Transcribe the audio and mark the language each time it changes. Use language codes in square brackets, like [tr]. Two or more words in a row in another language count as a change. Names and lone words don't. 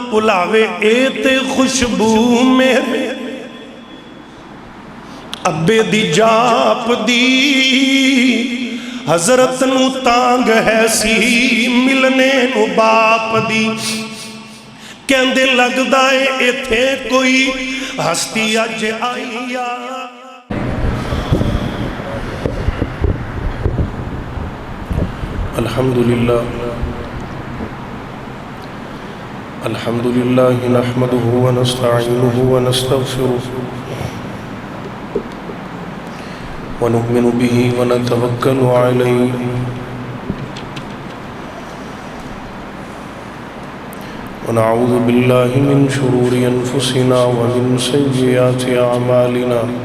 [pa] ਭੁਲਾਵੇ ਇਹ ਤੇ ਖੁਸ਼ਬੂ ਮੇਰੇ ਅੱਬੇ ਦੀ ਜਾਪਦੀ حضرت نو تانگ ہے سی ملنے نو باپ دی کہندے لگدا اے ایتھے کوئی ہستی اج آئی یا الحمدللہ [ar] نحمده ونستعینه ونستغفره ونؤمن به ونتوكل عليه ونعوذ بالله من شرور أنفسنا ومن سيئات أعمالنا